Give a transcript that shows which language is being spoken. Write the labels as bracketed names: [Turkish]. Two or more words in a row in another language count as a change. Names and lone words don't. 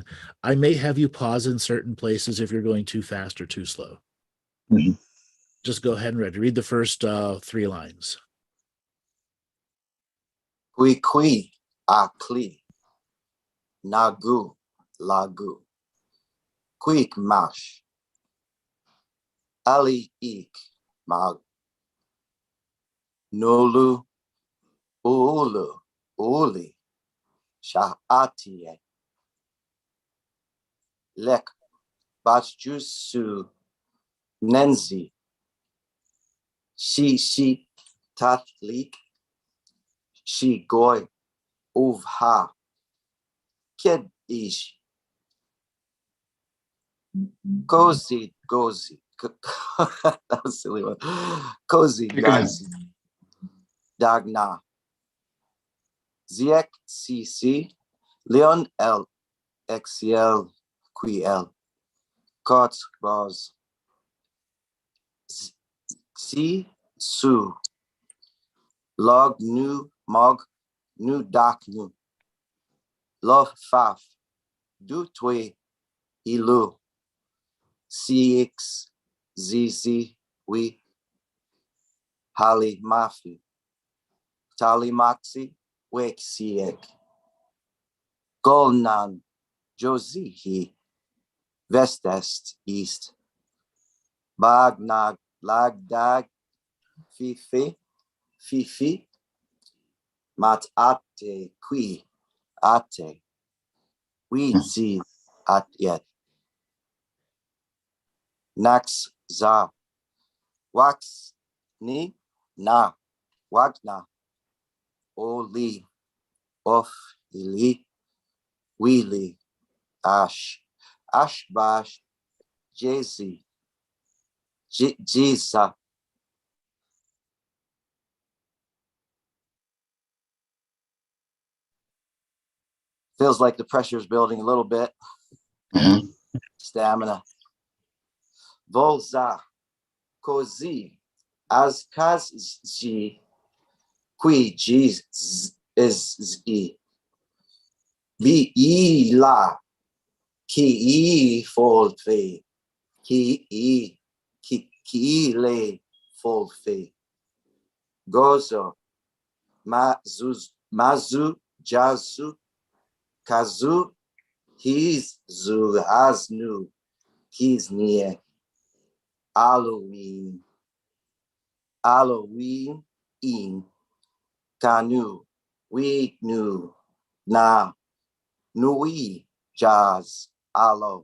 [English] I may have you pause in certain places if you're going too fast or too slow. Mm-hmm. Just go ahead and read the first 3 lines. Kui akli, nagu lagu, quick mash, ali ik mag, nolu ulu uli, shaatie, lek bachjusu nenzi, shi tathlik, she goy uvha kid ish gozi that was a silly one. Cozy gazi dagna ziek cc leon el xl quiel kots bos si su log nu mog nu dak nu love faf du twe ilu cx zz we hali mafi tali maxi wek siek golnan josihi vestest east bagnag lagdag fifi mat ate qui ate we see at yet nax za wax ni na wagna oli of ili wili ashbash jezi jisa. Feels like the pressure is building a little bit. Mm-hmm. Stamina. Volza kozi as kazji qui is z Be e la. Ki e fold fe. Ki le fold fe. Gozo. Mazu jazu. Kazu. He's zu has nu. He's near. Halloween. Halloween in. Canoe. We knew. Na. Nui. Jazz. Alo.